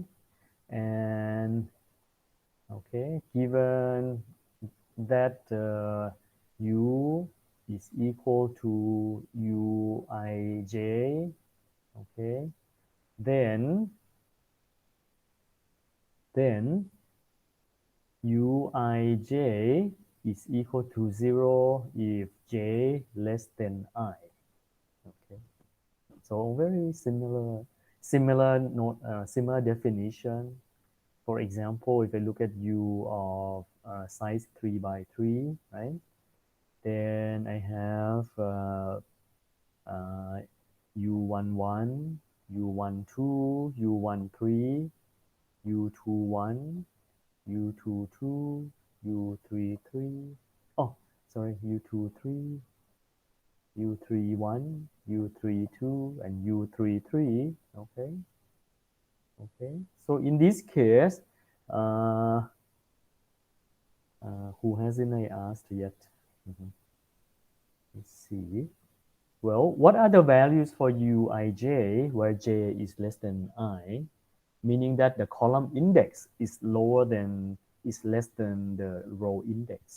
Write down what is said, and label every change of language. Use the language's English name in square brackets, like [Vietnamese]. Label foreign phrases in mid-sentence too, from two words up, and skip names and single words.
[English] And okay, given that U is equal to Uij, okay, then Uij is equal to 0 if j less than I. Okay, so very similar definition. For example, if I look at U of size 3 by 3, right? Then I have U11, U12, U13, U21, U22, U33. Oh, sorry, U23, U31, U32, and U33. Okay. Okay. So in this case, Who hasn't I asked yet? Let's see. Well, what are the values for uij where j is less than I, meaning that the column index is less than the row index.